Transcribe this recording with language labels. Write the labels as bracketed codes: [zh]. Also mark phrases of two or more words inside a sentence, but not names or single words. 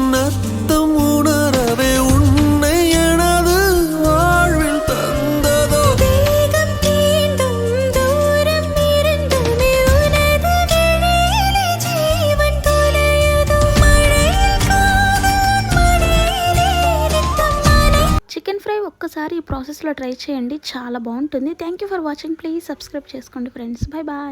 [ta] அர்த்தம் உணரவே உன்னை எனது வாழ்வில் தந்ததோ. தேகம் தீண்டும் தூரம் இருந்துமே உனது விழியிலே ஜீவன் தொலையுதோ. மழையில் காதல் மடியிலே நித்தம் மனை. [en] chicken fry [te] ఒక్కసారి ఈ ప్రాసెస్లో ట్రై చేయండి, చాలా బాగుంటుంది. [en] thank you for watching. please subscribe [te] చేసుకోండి ఫ్రెండ్స్. [en] bye bye.